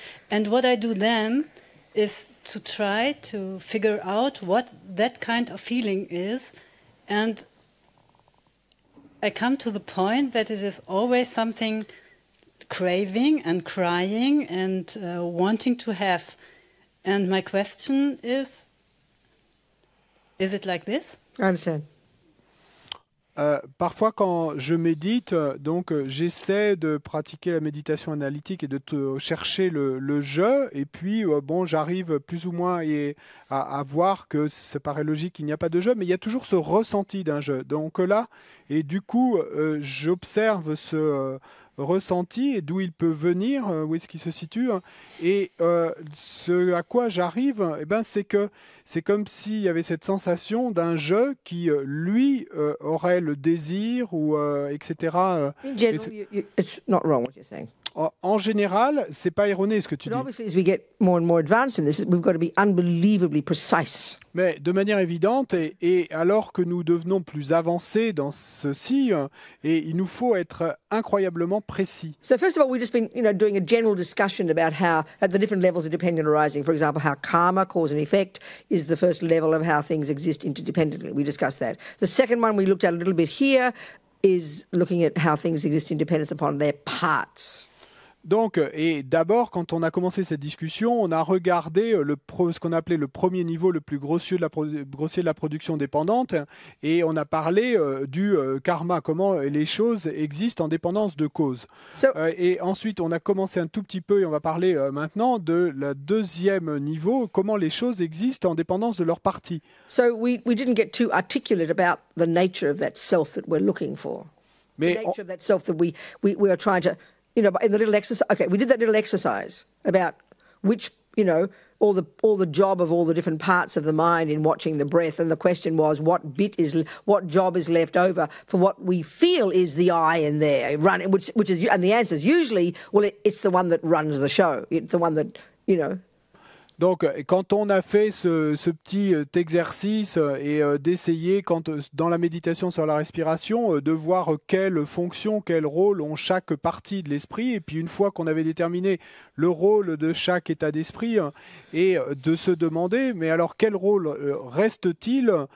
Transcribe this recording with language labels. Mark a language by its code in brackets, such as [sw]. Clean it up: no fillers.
[en] And what I do then is to try to figure out what that kind of feeling is, and I come to the point that it is always something craving and crying and wanting to have. And my question is it like this? I understand. [fr] Parfois, quand je médite, j'essaie de pratiquer la méditation analytique et de chercher le je, et puis j'arrive plus ou moins à voir que ça paraît logique qu'il n'y a pas de je, mais il y a toujours ce ressenti d'un je. Donc là, et du coup, j'observe ce ressenti et d'où il peut venir, où est-ce qu'il se situe, et ce à quoi j'arrive, c'est que c'est comme s'il y avait cette sensation d'un je qui, lui, aurait le désir, ou etc. [en] In general, it's not wrong what you're saying. [fr] En général, c'est pas erroné ce que tu [en] But [fr] dis. [en] obviously, as we get more and more advanced in this, we've got to be unbelievably precise. [fr] Mais de manière évidente, et alors que nous devenons plus avancés dans ceci, et il nous faut être incroyablement précis. [en] So first of all, we've just been, doing a general discussion about how, at the different levels of dependent arising, for example, how karma, cause and effect, is the first level of how things exist interdependently. We discussed that. The second one we looked at a little bit here is looking at how things exist in dependence upon their parts. [fr] Donc, et d'abord, quand on a commencé cette discussion, on a regardé ce qu'on appelait le premier niveau, le plus grossier de la production dépendante, et on a parlé du karma, comment les choses existent en dépendance de cause. Et ensuite, on a commencé un tout petit peu, et on va parler maintenant de la deuxième niveau, comment les choses existent en dépendance de leur partie. [en] So we didn't get too articulate about the nature of that self that we're looking for. [fr] Mais [en] The nature of that self that we are trying to... in the little exercise, okay, we did that little exercise about which, all the job of all the different parts of the mind in watching the breath. And the question was, what job is left over for what we feel is the I in there, which is, and the answer is usually, well, it's the one that runs the show. It's the one that, [fr] Donc, quand on a fait ce petit exercice et d'essayer, dans la méditation sur la respiration, de voir quelle fonction, quel rôle ont chaque partie de l'esprit, et puis une fois qu'on avait déterminé le rôle de chaque état d'esprit, et de se demander, mais alors quel rôle reste-t-il?